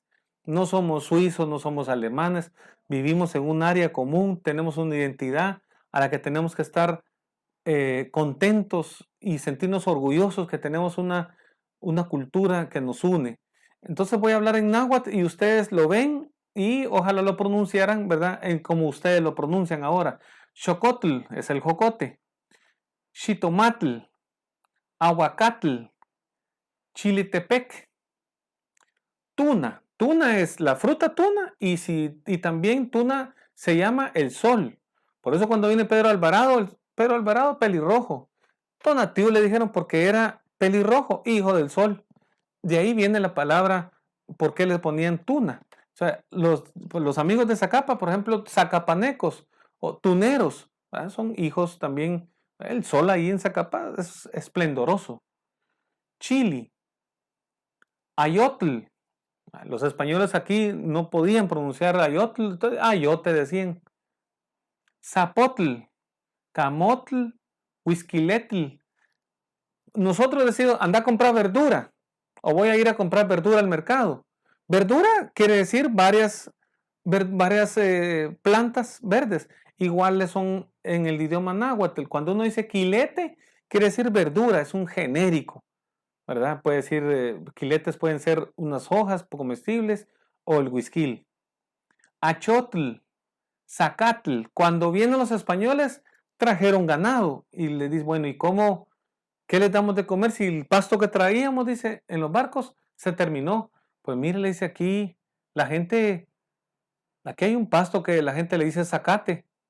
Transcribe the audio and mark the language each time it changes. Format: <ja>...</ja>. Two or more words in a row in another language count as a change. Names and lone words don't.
<es>No somos suizos, no somos alemanes, vivimos en un área común, tenemos una identidad a la que tenemos que estar contentos y sentirnos orgullosos que tenemos una cultura que nos une. Entonces voy a hablar en náhuatl y ustedes lo ven y ojalá lo pronunciaran, ¿verdad? Como ustedes lo pronuncian ahora. Xocotl es el jocote.</es> <nah>Xitomatl, aguacatl, chilitepec, tuna.</nah> <es>Tuna es la fruta tuna y también tuna se llama el sol. Por eso cuando viene Pedro Alvarado pelirrojo. Tonatiuh le dijeron porque era pelirrojo, hijo del sol. De ahí viene la palabra, ¿por qué le ponían tuna? O sea, los amigos de Zacapa, por ejemplo, zacapanecos o tuneros, ¿verdad? Son hijos también. El sol ahí en Zacapa es esplendoroso.</es> <nah>Chili, ayotl.</nah> <es>Los españoles aquí no podían pronunciar ayotl, entonces ayote decían.</es> <nah>Zapotl, camotl, huisquiletl.</nah> <es>Nosotros decimos, anda a comprar verdura o voy a ir a comprar verdura al mercado. Verdura quiere decir varias plantas verdes. Iguales son en el idioma náhuatl. Cuando uno dice quilete, quiere decir verdura, es un genérico, ¿verdad? Puede decir, quiletes pueden ser unas hojas comestibles o el huisquil.</es> <nah>Achotl, zacatl.</nah> <es>Cuando vienen los españoles, trajeron ganado y le dice, bueno, ¿y cómo? ¿Qué les damos de comer si el pasto que traíamos, dice, en los barcos se terminó? Pues mire, le dice aquí, la gente, aquí hay un pasto que la gente le dice zacate.</es>